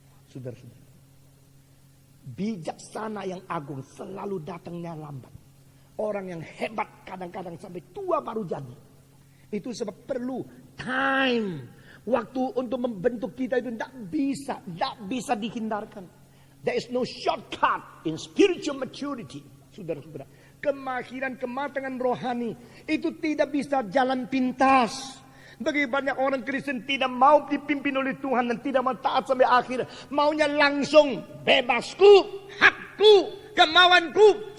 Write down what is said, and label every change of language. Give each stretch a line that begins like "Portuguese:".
Indonesian: Saudara-saudara, bijaksana yang agung selalu datangnya lambat. Orang yang hebat kadang-kadang sampai tua baru jadi. Itu sebab perlu time. Waktu untuk membentuk kita itu tidak bisa dihindarkan.
English: There is no shortcut in spiritual maturity.
Indonesian: Saudara-saudara, kemahiran, kematangan rohani itu tidak bisa jalan pintas. Bagi banyak orang Kristen tidak mau dipimpin oleh Tuhan dan tidak mau taat sampai akhir. Maunya langsung, bebasku, hakku, kemauanku.